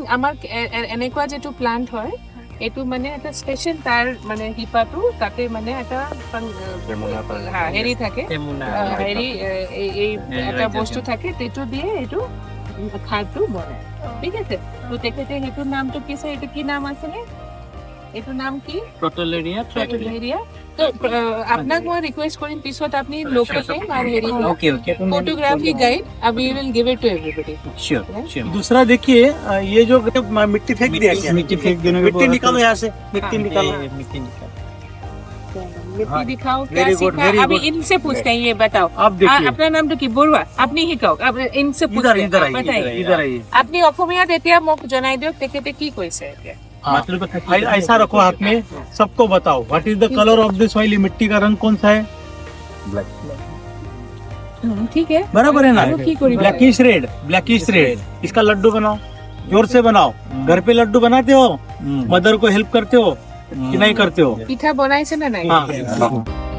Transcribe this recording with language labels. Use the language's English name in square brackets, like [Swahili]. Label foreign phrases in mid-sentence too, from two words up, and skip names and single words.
[Assamese] আমাৰ এনেকুৱা যেটো প্লান্ট হয় এইটো মানে এটা স্পেচিয়েল তাৰ মানে শিপাটো তাতে মানে এটা হেৰি থাকে হেৰি এই এটা বস্তু থাকে সেইটো দিয়ে এইটো খাৰটো বনায় ঠিক আছে তো তেখেতে সেইটো নামটো কি আছে এইটো কি নাম আছিলে এইটো নাম কি প্ৰটলেৰিয়া তো আপোনাক মই ৰিকুৱেষ্ট কৰিম পিছত আপুনি লোকেশ্যন আৰু হেৰি [English] photography guide [Assamese] अभी [English] will give it to everybody [Hindi] श्योर। दूसरा देखिए, ये जो मिट्टी फेंक दिया गया, मिट्टी फेंक देने के मिट्टी बाद निकालो यहाँ से, मिट्टी निकालो। मिट्टी निकाल मिट्टी दिखाओ क्या [English] very good, [Hindi] सीखा [English] very [Hindi] अभी [English] good. [Hindi] इनसे पूछते हैं ये बताओ आप देखिए, अपना नाम तो की बोलवा अपनी শিকাও इनसे इधर पूछते इधर हैं बताइए आइए, इधर आइए। [Assamese] আপনি অসমীয়াত এতিয়া মোক জনাই দিয়ক তেখেতে কি কৈছে এতিয়া [Hindi] ऐसा रखो हाथ में, सबको बताओ [English] what is the color of this soil. [Hindi] मिट्टी का रंग कौन सा है? ठीक है बराबर है ना? [Assamese] আৰু কি কৰিব [English] blackish red, blackish red. [Hindi] इसका लड्डू बनाओ, जोर से बनाओ। घर पे लड्डू बनाते हो, मदर को हेल्प करते हो कि नहीं करते हो? [Assamese] পিঠা বনাইছে না নাই [Hindi] हाँ।